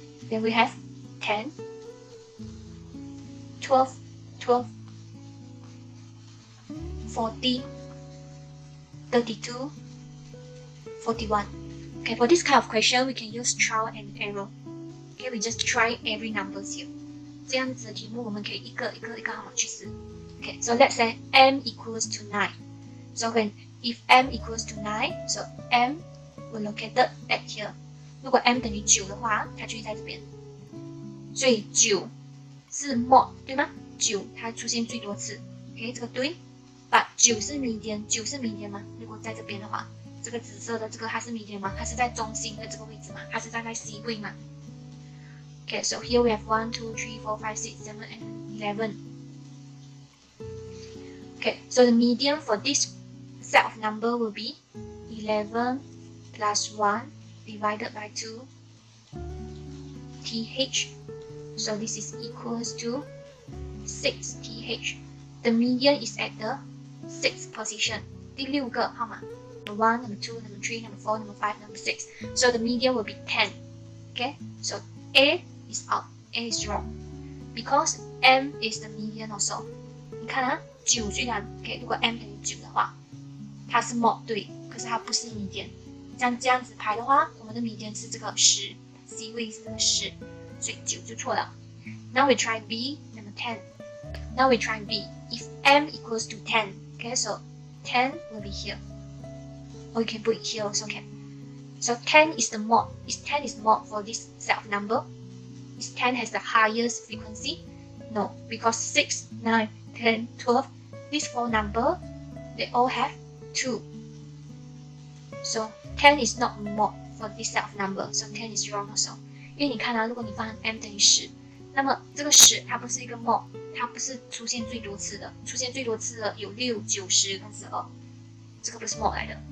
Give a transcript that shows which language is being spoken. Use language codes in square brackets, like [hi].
[en] Then we have 10, 12, 12, 14, 32, 41. Okay, for this kind of question, we can use trial and error. Okay, we just try every numbers here. [zh] 这样子的题目我们可以一个号码去试。 [en] Okay, so let's say m equals to 9. So if m equals to 9, so m will located at here. [zh] 如果 m 等于9的话，它就会在这边。所以9是 mod 对吗？9它出现最多次。 OK， 这个对。 [en] But [zh] 9是 median，9是 median 吗？如果在这边的话，这个紫色的这个它是 median 吗？它是在中心的这个位置吗？它是站在 C 位吗？ [en] Okay, so here we have 1, 2, 3, 4, 5, 6, 7, and 11. Okay, so the median for this set of number will be 11 plus 1 divided by 2 th. So this is equals to 6 th. The median is at the 6th position. [zh] 第6个号码 [en] number 1, number 2, number 3, number 4, number 5, number 6. So the median will be 10. Okay, so A is out. A is wrong. Because M is the median also. [zh] 你看啊，9虽然 OK， 如果 M 等于9的话，它是 mod 对，可是它不是 median。这样子排的话，我们的 median 是这个10 ，C 位是这个10，所以9就错了。 [en] Now we try B, number 10. Now we try B. If M equals to 10, okay, so 10 will be here. Or you can put it here also, okay. So 10 is the mod. Is 10 is mod for this set of number? Is 10 has the highest frequency? No, because 6, 9, 10, 12, these 4 number, they all have 2. So 10 is not mod for this set of number. So 10 is wrong also. [zh] 因为你看啊，如果你放 m 等于10，那么这个10它不是一个 mod， 它不是出现最多次的，出现最多次的有6、9、10跟12，这个不是 mod 来的。